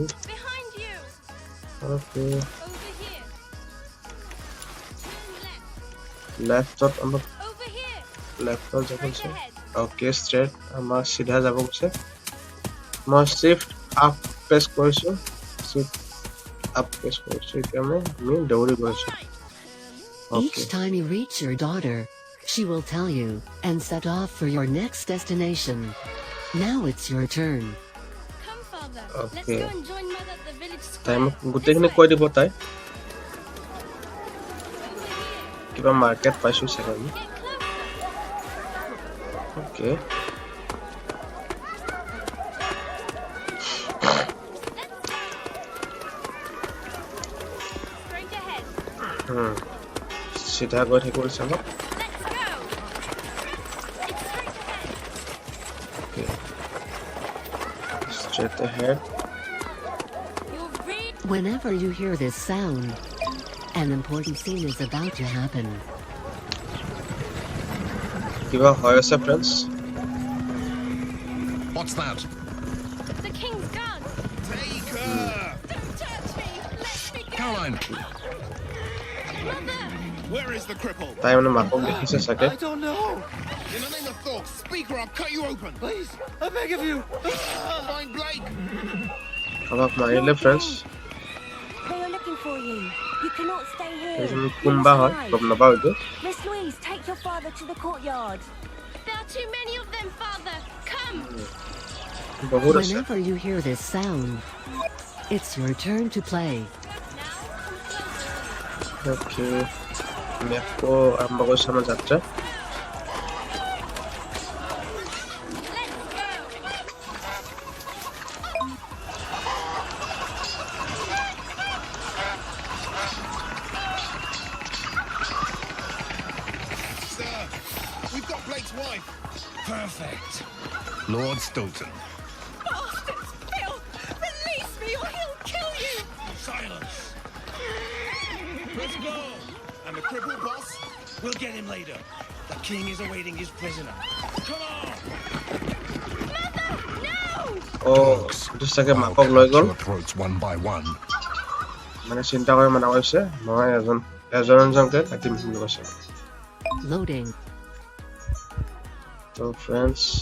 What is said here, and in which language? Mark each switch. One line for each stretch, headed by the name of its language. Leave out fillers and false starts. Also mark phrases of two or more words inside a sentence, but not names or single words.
English: Behind you.
Assamese: অ'কে
English: Over here. Turn left.
Assamese: লেফ্টত আমাক
English: Over here.
Assamese: লেফ্টত যাব
English: Straight
Assamese: কৈছে
English: ahead. okay straight
Assamese: আমাৰ চিধা যাব কৈছে মই
English: shift up press
Assamese: কৰিছোঁ
English: shift up press
Assamese: কৰিছোঁ এতিয়া আমি দৌৰি গৈছোঁ অ'কে
English: Each time you reach your daughter, she will tell you and set off for your next destination. Now it's your turn. Come, father. Let's Okay. go and join mother at the village
Assamese: তাই
English: square.
Assamese: মোক গোটেইখিনি কৈ দিব তাই
English: Over here.
Assamese: কিবা মাৰ্কেট পাইছোঁ চাগে আমি
English: Get closer.
Assamese: অ'কে
English: Straight ahead.
Assamese: চিধা গৈ থাকিব দিছে আমাক
English: Let's go. It's straight ahead. okay straight ahead You're really Whenever you hear this sound, an important scene is about to happen.
Assamese: কিবা হৈ আছে ফ্ৰেণ্ডছ
English: What's that? the king's gun. Take her! Don't touch me. Let me go. Caroline! Mother. Where is the cripple?
Assamese: তাই মানে মাকক দেখিছে চাগে
English: I don't know. In the name of Thor, speak or I'll cut you open. Please, I beg of you. Find Blake.
Assamese: আমাক মাৰিলে ফ্ৰেণ্ডছ
English: They are looking for you. You cannot stay here.
Assamese: এইজন
English: You
Assamese: কোনবা
English: must
Assamese: হয়
English: hide.
Assamese: গম নাপাওঁ এইটো
English: Miss Louise, take your father to the courtyard. There are too many of them, father. Come.
Assamese: বহুত আছে
English: Whenever you hear this sound, it's your turn to play. Now come closer.
Assamese: অ'কে আমি আকৌ আৰম্ভ কৰিছোঁ আমাৰ যাত্ৰা
English: Let's go. Sir, we've got Blake's wife. Perfect. Lord Stilton. Bastards! Phil, release me or he'll kill you. Silence. Let's go. And the cripple boss? We'll get him later. The king is awaiting his prisoner. Come on.
Assamese: অ' এইটো চাগে মাকক লৈ গ'ল
English: Your throats one by one.
Assamese: মানে চিন্তা কৰি মানা কৰিছে মই এজনকে কাটিম বুলি কৈছে
English: Loading.
Assamese: তো ফ্ৰেণ্ডছ